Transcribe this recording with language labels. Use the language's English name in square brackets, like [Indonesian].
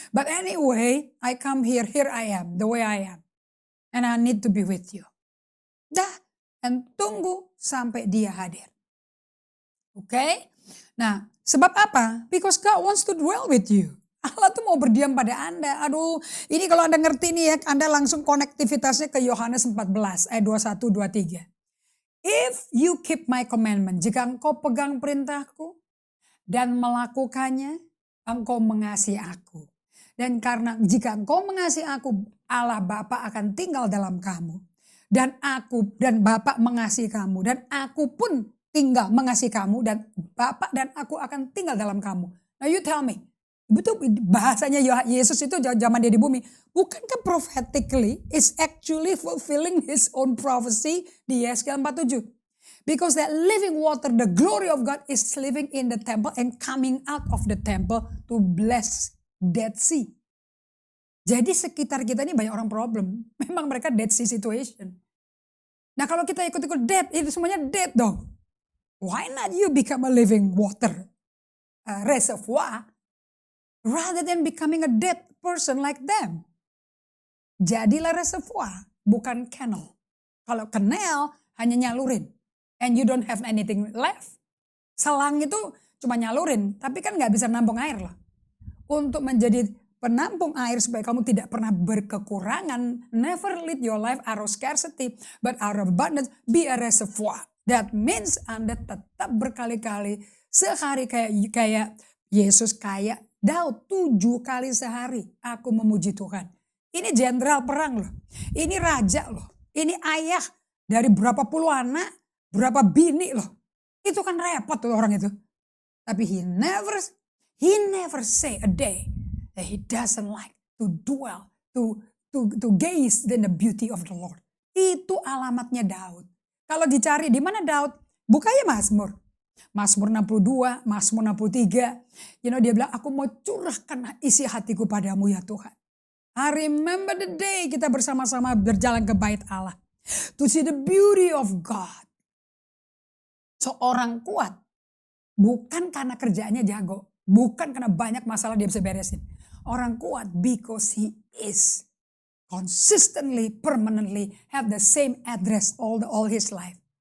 [English] But anyway, I come here I am, the way I am. And I need to be with you. Dah, and [Indonesian] tunggu sampai dia hadir. [English] Oke? [Indonesian] Nah, sebab apa? [English] Because God wants to dwell with you. [Indonesian] Allah tuh mau berdiam pada Anda. Aduh, ini kalau Anda ngerti nih ya, Anda langsung konektivitasnya ke Yohanes 14 ayat 21, 23. [English] If you keep my commandment, [Indonesian] jika engkau pegang perintahku dan melakukannya, engkau mengasihi aku. Dan karena jika engkau mengasihi aku, Allah Bapa akan tinggal dalam kamu. Dan Bapa mengasihi kamu. Dan aku pun tinggal mengasihi kamu. Dan Bapa dan aku akan tinggal dalam kamu. [English] Now you tell me. [Indonesian] Betul bahasanya Yesus itu zaman dia di bumi. [English] Bukankah prophetically is actually fulfilling his own prophecy di Yeskiel 47. Because that living water, the glory of God is living in the temple and coming out of the temple to bless Dead Sea. [Indonesian] Jadi sekitar kita ini banyak orang problem. Memang mereka Dead Sea situation. Nah kalau kita ikut-ikut dead, itu semuanya dead dong. [English] Why not you become a living water reservoir? Rather than becoming a dead person like them. [Indonesian] Jadilah reservoir, bukan canal. Kalau canal hanya nyalurin. [English] And you don't have anything left. [Indonesian] Selang itu cuma nyalurin, tapi kan gak bisa nampung air loh. Untuk menjadi penampung air supaya kamu tidak pernah berkekurangan. [English] Never lead your life out of scarcity, but out of abundance, be a reservoir. That means [Indonesian] Anda tetap berkali-kali sehari kayak Yesus, kayak Daud 7 kali sehari aku memuji Tuhan. Ini jenderal perang loh. Ini raja loh. Ini ayah dari berapa puluh anak, berapa bini loh. Itu kan repot tuh orang itu. [English] Tapi he never say a day that he doesn't like to dwell, to gaze in the beauty of the Lord. [Indonesian] Itu alamatnya Daud. Kalau dicari di mana Daud, bukanya Mazmur. Mazmur 62, Mazmur 63. Dia bilang, aku mau curahkan isi hatiku padamu ya Tuhan. [English] I remember the day [Indonesian] kita bersama-sama berjalan ke bait Allah. [English] To see the beauty of God. [Indonesian] Seorang kuat. Bukan karena kerjaannya jago. Bukan karena banyak masalah dia bisa beresin. Orang kuat [English] because he is consistently, permanently have the same address all his life.